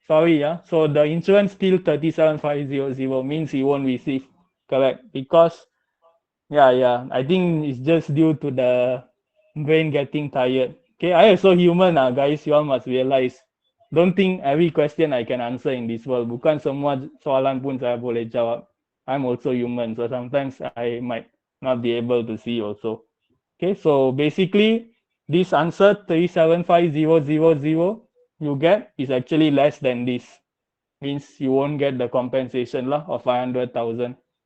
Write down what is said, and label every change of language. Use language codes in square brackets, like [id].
[en] Sorry, So the insurance still 37500 means you won't receive. Correct. Because yeah. I think it's just due to the brain getting tired. Okay, I also human, guys. You all must realize. Don't think every question I can answer in this world. [ms] Bukan semua soalan pun saya boleh jawab. [en] I'm also human, so sometimes I might not be able to see also. Okay, so basically this answer 375,000 you get is actually less than this. Means you won't get the compensation lah of 500,000.